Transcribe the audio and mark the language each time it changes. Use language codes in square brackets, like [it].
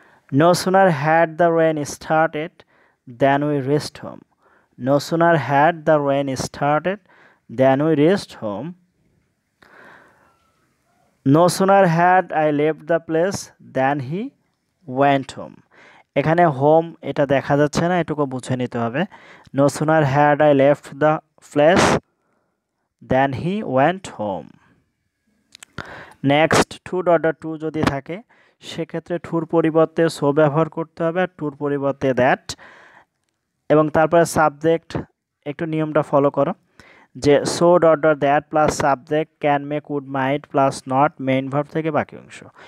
[en] No sooner had the rain started than we reached home. No sooner had the rain started than we reached home. No sooner had I left the place than he went home. [bn] এখানে home এটা দেখা যাচ্ছে না, এটুকু বুঝে নিতে হবে। [en] No sooner had I left the place than he went home. [bn] Next two যদি থাকে সেক্ষেত্রে টুর পরিবর্তে সো ব্যবহার করতে হবে, আর টুর পরিবর্তে দ্যাট, এবং তারপরে সাবজেক্ট একটু নিয়মটা ফলো করো যে so that plus subject can make would mite plus not main verb থেকে বাকি অংশ।